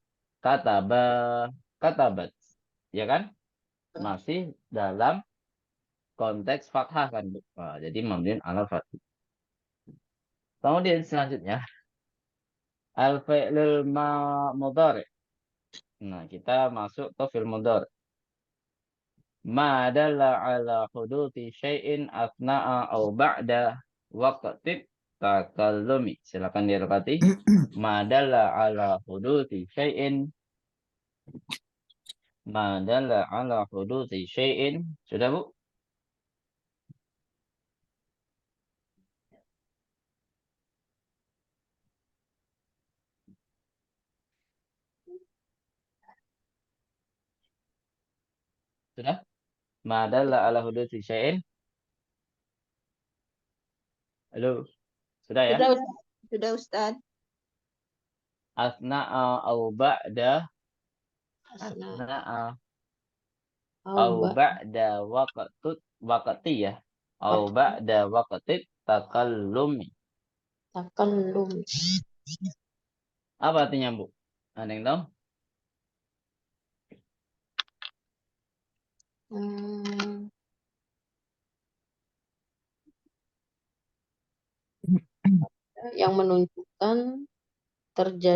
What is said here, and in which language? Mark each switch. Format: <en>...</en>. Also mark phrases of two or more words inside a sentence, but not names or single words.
<ar>كَتَبَ، كَتَبَتْ.</ar> <id>Ya kan? Masih dalam konteks fathah kan, Bu. Nah, jadi</id> <ar>مَبْنِيٌّ عَلَى الْفَتْحِ.</ar> <id>Kemudian selanjutnya</id> <ar>الْفِعْلُ الْمُضَارِعُ.</ar> <id>Nah, kita masuk ke</id> <ar>فِعْلٌ مُضَارِعٌ. مَا دَلَّ عَلَى حُدُوثِ شَيْءٍ أَثْنَاءَ أَوْ بَعْدَ وَقْتِ التَّكَلُّمِ.</ar> <id>Silakan direpati.</id> <ar>مَا دَلَّ عَلَى حُدُوثِ شَيْءٍ. مَا دَلَّ عَلَى حُدُوثِ شَيْءٍ.</ar> <id>Sudah, Bu? Sudah?</id> <ar>مَا دَلَّ عَلَى حُدُوثِ شَيْءٍ.</ar> <id>Halo. Sudah ya? Sudah, Ustaz. Sudah, Ustaz.</id> <ar>أَثْنَاءَ أَوْ بَعْدَ. أَثْنَاءَ أَوْ بَعْدَ وَقْتِ ya. أَوْ بَعْدَ وَقْتِ التَّكَلُّمِ. Takallum.</ar> <id>Apa artinya, Bu? Ada yang tahu? Hmm, yang menunjukkan terjadi</id>